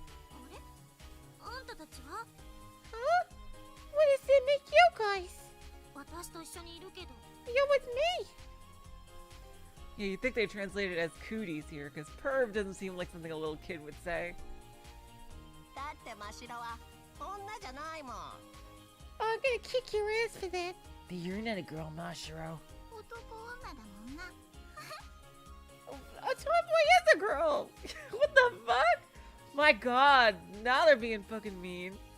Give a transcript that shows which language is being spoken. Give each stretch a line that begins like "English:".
Japanese: あれ？あんたたちは？
English: Huh? What does it make you guys?
Japanese: 私と一緒にいるけど。
English: You're with me. Yeah, you'd think they translated it as cooties here, because perv doesn't seem like something a little kid would say.
Japanese: だって真白は女じゃないもん。
English: Oh, I'm gonna kick your ass for that. But you're not a girl, Mashiro.
Japanese: 男女だもんな。
English: A tomboy is a girl! What the fuck? My god, now they're being fucking mean.